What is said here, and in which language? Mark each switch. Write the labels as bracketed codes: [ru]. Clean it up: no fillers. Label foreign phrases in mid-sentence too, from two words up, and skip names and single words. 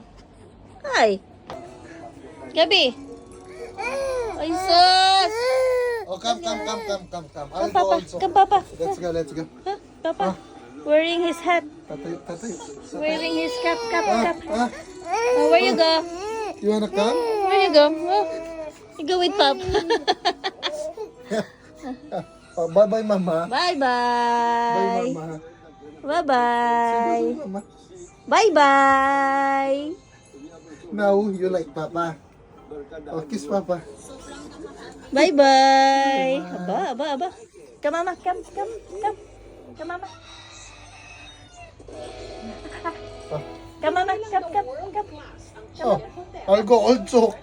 [en] Hi. Gabi. [tl] Ay, sus. [en] Oh, come. I'll Come, go Papa. also. Come, Papa. Let's go. Huh? Papa. Wearing his hat. Tatay. Wearing his cap. Ah, Oh, where you go? you wanna come? Where you go? Oh. You go with Papa. Oh, bye-bye, Mama. Bye, Bye-bye. Mama. Bye-bye. Say bye, Mama. Bye-bye. Now, you like Papa. Oh, kiss Papa. Bye-bye. Aba. Come, Mama. Come. Come, Mama. Oh, Come, Mama. Come. oh, I'll go also.